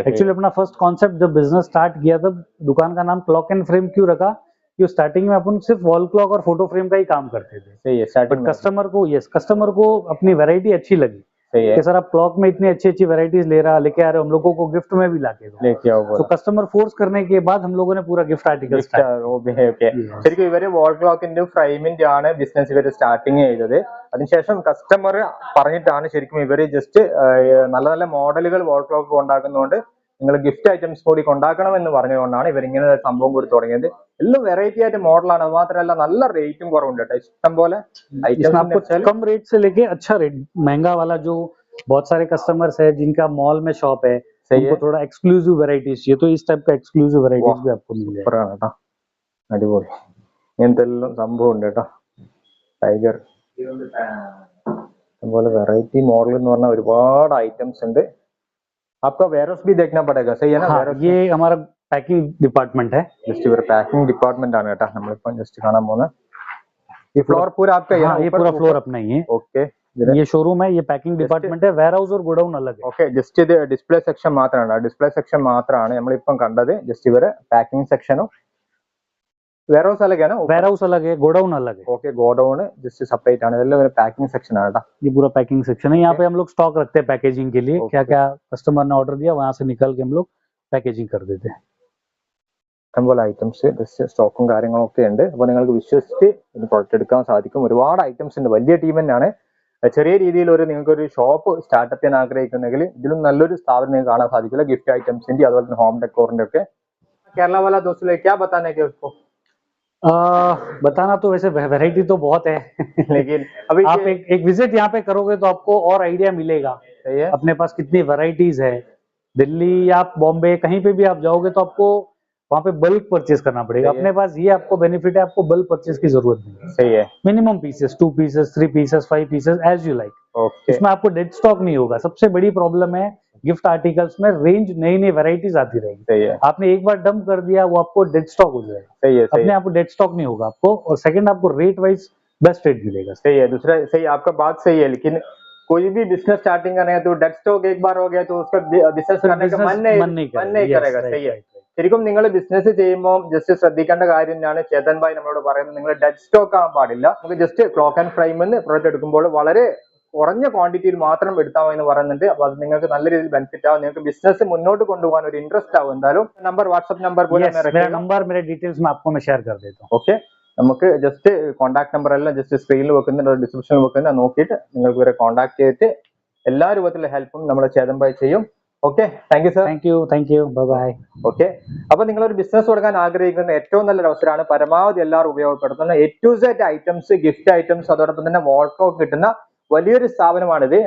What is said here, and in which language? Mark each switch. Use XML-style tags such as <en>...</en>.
<hi>Actually अपना first concept जब business start किया तब दुकान का नाम क्लॉक एंड फ्रेम क्यों रखा, कि स्टार्टिंग में अपन सिर्फ वॉल क्लॉक और फोटो फ्रेम का ही काम करते थे। सही है, बट कस्टमर को अपनी वैरायटी अच्छी लगी कि सर आप क्लॉक में इतनी अच्छी वैरायटीज लेके आ रहे हो, हम लोगों को गिफ्ट में भी लेके आओ। तो कस्टमर फोर्स करने के बाद हम लोगों ने पूरा गिफ्ट आर्टिकल</hi> <ml>ശരിക്കും ഇവര് വാൾ ക്ലോക്കിന്റെ ഫ്രെയിമിന്റെ ആണ് ബിസിനസ് ഇവര് സ്റ്റാർട്ടിങ് ചെയ്തത്. അതിനുശേഷം കസ്റ്റമർ പറഞ്ഞിട്ടാണ് ശരിക്കും ഇവര് ജസ്റ്റ് നല്ല നല്ല മോഡലുകൾ വാൾ ക്ലോക്ക് ഉണ്ടാക്കുന്നതുകൊണ്ട് നിങ്ങൾ ഗിഫ്റ്റ് ഐറ്റംസ് കൂടി ഉണ്ടാക്കണം എന്ന് പറഞ്ഞുകൊണ്ടാണ് ഇവർ ഇങ്ങനെ ഒരു സംഭവം കൂടി തുടങ്ങിയത്. എല്ലാം വെറൈറ്റി ആയിട്ട് മോഡലാണ്, അത് മാത്രമല്ല നല്ല റേറ്റും കുറവുണ്ട് കേട്ടോ, ഇഷ്ടം പോലെ ഐറ്റംസ്।</ml> <hi>कम रेट से लेके अच्छा रेट, महंगा वाला जो बहुत सारे कस्टमर्स है जिनका मॉल में शॉप है, उनको थोड़ा एक्सक्लूसिव वैरायटीज चाहिए, तो इस टाइप का एक्सक्लूसिव वैरायटीज भी आपको मिल जाएगा।</hi> <ml>അടിപൊളി, ഇങ്ങനത്തെ എല്ലാം സംഭവം ഉണ്ട് കേട്ടോ. ടൈഗർ അതുപോലെ വെറൈറ്റി മോഡൽ എന്ന് പറഞ്ഞാൽ ഒരുപാട് ഐറ്റംസ് ഉണ്ട്.</ml> <hi>आपका वेयरहाउस भी देखना पड़ेगा, सही है ना? हाँ, ये हमारा पैकिंग डिपार्टमेंट है।</hi> <ml>जस्ट इवर पैकिंग डिपार्टमेंट ആണ് കേട്ടോ നമ്മളിപ്പോൾ ജസ്റ്റ് കാണാൻ പോകുന്നത്.</ml> <hi>ये फ्लोर पूरा आपका है ना? ये पूरा फ्लोर अपना ही है। ओके, ये शोरूम है, ये पैकिंग डिपार्टमेंट है, वेयरहाउस और गोडाउन अलग है।</hi> <ml>ओके, ജസ്റ്റ് ഇത് ഡിസ്പ്ലേ സെക്ഷൻ മാത്രമാണ്, ഡിസ്പ്ലേ സെക്ഷൻ മാത്രമാണ് നമ്മളിപ്പം കണ്ടത്. ജസ്റ്റ് ഇവരെ പാക്കിംഗ് സെക്ഷനും</ml> <hi>वेयरहाउस अलग है ना? वेयरहाउस अलग है, गोडाउन अलग है।</hi> <ml>ओके, गोडाउन जस्ट सेपरेट ആണ്, ഇതെല്ലാം ഒരു പാക്കിംഗ് സെക്ഷൻ ആണ് കേട്ടോ.</ml> <hi>ये पूरा पैकिंग सेक्शन है, यहाँ पे हम लोग स्टॉक रखते हैं पैकेजिंग के लिए। क्या क्या कस्टमर ने ऑर्डर दिया वहां से निकल के हम लोग पैकेजिंग कर देते हैं।</hi> <ml>ഇഷ്ടംപോലെ ഐറ്റംസ് ജസ്റ്റ് സ്റ്റോക്കും കാര്യങ്ങളൊക്കെ ഉണ്ട്. അപ്പോൾ നിങ്ങൾക്ക് വിശ്വസിച്ച് ഇത് പ്രൊഡക്റ്റ് എടുക്കാൻ സാധിക്കും. ഒരുപാട് ഐറ്റംസ് ഉണ്ട്, വലിയ ടീം തന്നെയാണ്. ചെറിയ രീതിയിൽ നിങ്ങൾക്കൊരു ഷോപ്പ് സ്റ്റാർട്ടപ്പ് ചെയ്യാൻ ആഗ്രഹിക്കുന്നെങ്കിൽ ഇതിലും നല്ലൊരു സ്ഥാപനം നിങ്ങൾക്ക് കാണാൻ സാധിക്കില്ല. ഗിഫ്റ്റ് ഐറ്റംസിന്റെ അതുപോലെ തന്നെ ഹോം ഡെക്കോറിന്റെ ഒക്കെ.</ml> <hi>കേരള वाला दोस्तों क्या बताने के उसको बताना तो वैसे वैरायटी तो बहुत है लेकिन अभी आप एक विजिट यहाँ पे करोगे तो आपको और आइडिया मिलेगा। सही है, अपने पास कितनी वैरायटीज है। दिल्ली या बॉम्बे कहीं पे भी आप जाओगे तो आपको वहाँ पे बल्क परचेज करना पड़ेगा। अपने पास ये आपको बेनिफिट है, आपको बल्क परचेज की जरूरत नहीं। सही है, minimum pieces, 2 pieces 3 pieces 5 pieces as you like. इसमें आपको डेड स्टॉक नहीं होगा। सबसे बड़ी प्रॉब्लम है गिफ्ट आर्टिकल्स में, रेंज नई वैरायटीज आती रहेगी। सही है, आपने एक बार डंप कर दिया वो आपको डेड स्टॉक हो जाएगा। सही है, अपने आपको डेड स्टॉक नहीं होगा आपको, और सेकंड आपको रेट वाइज बेस्ट रेट मिलेगा। सही है, दूसरा सही, आपका बात सही है, लेकिन कोई भी बिजनेस स्टार्टिंग करना है तो डेड स्टॉक एक बार हो गया तो उसका बिजनेस करने का मन नहीं करेगा। सही है,</hi> <ml>ശരിക്കും നിങ്ങൾ ബിസിനസ് ചെയ്യുമ്പോൾ ജസ്റ്റ് ശ്രദ്ധിക്കേണ്ട കാര്യം തന്നെയാണ് ചേതൻ ഭായി നമ്മളോട് പറയുന്നത്. നിങ്ങൾ ഡെഡ് സ്റ്റോക്ക് ആകാൻ പാടില്ല. നമുക്ക് ജസ്റ്റ് ക്ലോക്ക് ആൻഡ് ഫ്രെയിമിൽ നിന്ന് പ്രൊഡക്റ്റ് എടുക്കുമ്പോൾ വളരെ കുറഞ്ഞ ക്വാണ്ടിറ്റിയിൽ മാത്രം എടുത്താൽ എന്ന് പറയുന്നുണ്ട്. അപ്പോൾ അത് നിങ്ങൾക്ക് നല്ല രീതിയിൽ ബെനിഫിറ്റ് ആവും, നിങ്ങൾക്ക് ബിസിനസ് മുന്നോട്ട് കൊണ്ടുപോകാൻ ഒരു ഇൻട്രസ്റ്റ് ആവും. എന്തായാലും നമ്പർ വാട്സ്ആപ്പ് നമ്പർ പോലെ</ml> <hi>नंबर मेरे डिटेल्स मैं आपको मैं शेयर कर देता हूँ.</hi> <ml>ഓക്കെ, നമുക്ക് ജസ്റ്റ് കോൺടാക്ട് നമ്പർ എല്ലാം ജസ്റ്റ് സ്ക്രീനിൽ വെക്കുന്നുണ്ട്, ഡിസ്ക്രിപ്ഷനിൽ വെക്കുന്നത് നോക്കിയിട്ട് നിങ്ങൾക്ക് ഇവരെ കോൺടാക്ട് ചെയ്തിട്ട് എല്ലാ രൂപത്തിലുള്ള ഹെൽപ്പും നമ്മൾ ചേതൻ ഭായ് ചെയ്യും. Okay, thank you sir. Thank you, bye bye. Okay, അപ്പൊ നിങ്ങളൊരു ബിസിനസ് തുടങ്ങാൻ ആഗ്രഹിക്കുന്ന ഏറ്റവും നല്ലൊരു അവസരമാണ്, പരമാവധി എല്ലാവരും ഉപയോഗപ്പെടുത്തുന്ന A to Z items, gift items, അതോടൊപ്പം തന്നെ വാൾക്ലോക്ക് കിട്ടുന്ന വലിയൊരു സ്ഥാപനമാണിത്.</ml>